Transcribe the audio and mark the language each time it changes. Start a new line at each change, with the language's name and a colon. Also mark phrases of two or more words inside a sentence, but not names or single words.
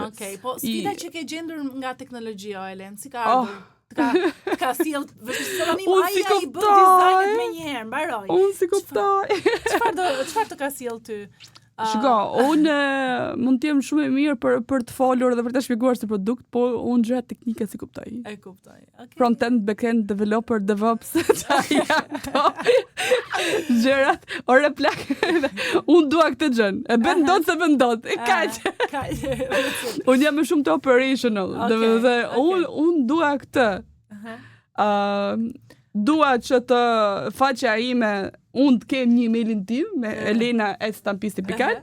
Albanian: Okej, po sfida që ke gjendur nga teknologjia, Elen, si ka ardhur? Ka sjell vështirësinë ai i bën dizajnet më një herë, mbaroj. Unë si kuptoj. Çfarë të ka sjell ty? Shiko, unë mund të jem shumë e mirë për të folur dhe për të shpjeguar si produkt, po unë gjërat teknike si kuptoj. E kuptoj. Okay.
English: Front-end, back-end, developer, DevOps,
Albanian: gjërat, ore plak. Unë dua këtë gjën. E bën dot se bën dot. E kaq. Unë jam më shumë të operational. Unë dua këtë. Dua që të faqja ime unë të kem një emailin tim me elena@stampisti.al.